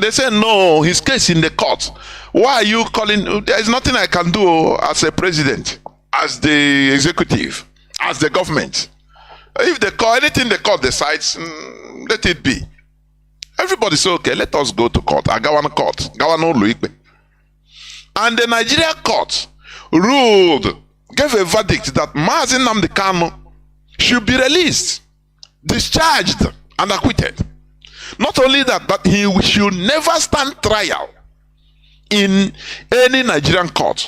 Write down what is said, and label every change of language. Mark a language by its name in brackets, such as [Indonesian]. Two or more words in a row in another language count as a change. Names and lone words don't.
[English] They said, no, his case in the court. Why are you calling? There is nothing I can do as a president, as the executive, as the government. If anything the court decides, let it be. Everybody say, okay, let us go to court. Agawan court. Gawano Luikbe. And the Nigeria court gave a verdict that Mazi Nnamdi Kanu should be released, discharged, and acquitted. Not only that, but he should never stand trial in any Nigerian court.